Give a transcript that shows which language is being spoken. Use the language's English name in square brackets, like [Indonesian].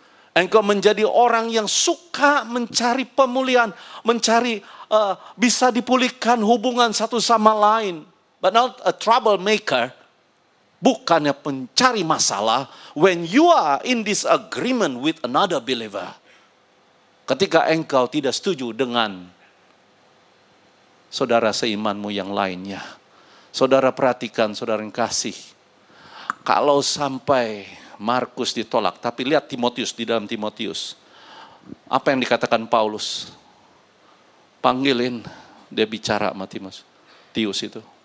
[Indonesian] Engkau menjadi orang yang suka mencari pemulihan, mencari bisa dipulihkan hubungan satu sama lain. [English] But not a troublemaker. [Indonesian] Bukannya pencari masalah. [English] When you are in disagreement with another believer. [Indonesian] Ketika engkau tidak setuju dengan saudara seimanmu yang lainnya. Saudara perhatikan, saudara yang kasih. Kalau sampai Markus ditolak, tapi lihat Timotius, di dalam Timotius. Apa yang dikatakan Paulus? Panggilin, dia bicara sama Timotius itu.